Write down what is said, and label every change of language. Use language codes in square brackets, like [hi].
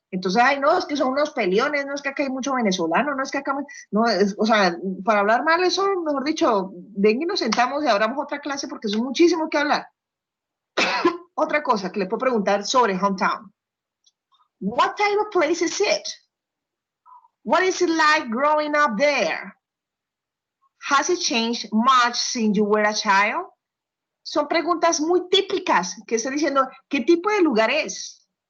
[es] Entonces, no, es que son unos peleones, no es que acá hay mucho venezolano, no es que acá, no, o sea, para hablar mal, eso, mejor dicho, ven y nos sentamos y abramos otra clase porque es muchísimo que hablar. Otra cosa que le puedo preguntar sobre hometown. [en] What type of place is it? What is it like growing up there? Has it changed much since you were a child? [es] Son preguntas muy típicas que está diciendo, ¿qué tipo de lugar es?